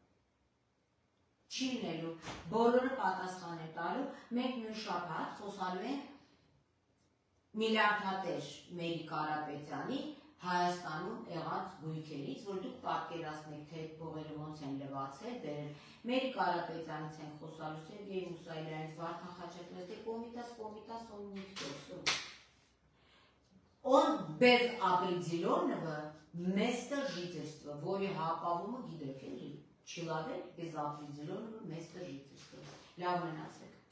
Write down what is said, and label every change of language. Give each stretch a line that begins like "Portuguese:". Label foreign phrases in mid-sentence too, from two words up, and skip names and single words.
Armenian: չի լինելու, բոլորը պատասխան է տալու, մենք նույն շաբաթ խոսալու ենք միլիարդատեր Մերիկ Կարապետյանի Հայաստանում եղած գույքերից, որ դուք պատկերացնեք, թե այդ փողերը ոնց են լվացել, դերել։ Մեր Կարապետյանից ենք խոսալու, Սերգեյ Մուսայելյանից, Վարդան Խաչատրյանի, Կոմիտաս,
Russian: он никто, все. Он без определенного места жительства,
Armenian: որի հապավումը գիտեք էլի,
Russian: человек без определенного места жительства.
Armenian: Լավ մնացեք։